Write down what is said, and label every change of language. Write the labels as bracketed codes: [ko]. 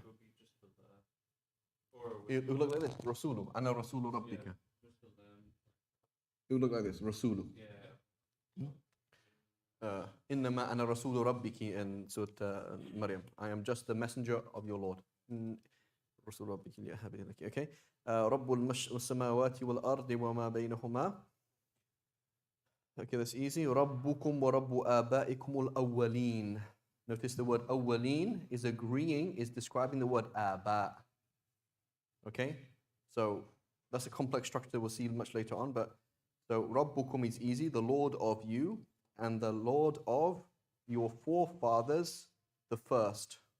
[en] like, would be just the or would It would look like this. Rasulu. Ana Rasulu yeah, Rabbika. just the them. It would look like this. Rasulu. Yeah. Innama ana Rasulu Rabbiki in Surah Maryam. I am just the messenger of your Lord. [ar] رسول ربك لأهب لك. [en] Okay. [ar] رب السماوات والأرض وما بينهما. [en] Okay, that's easy. [ar] ربكم ورب آبائكم الأولين. [en] Notice the word أولين is agreeing, is describing the word آباء. Okay? So that's a complex structure we'll see much later on. But so ربكم is easy, the Lord of you, and the Lord of your forefathers, the first.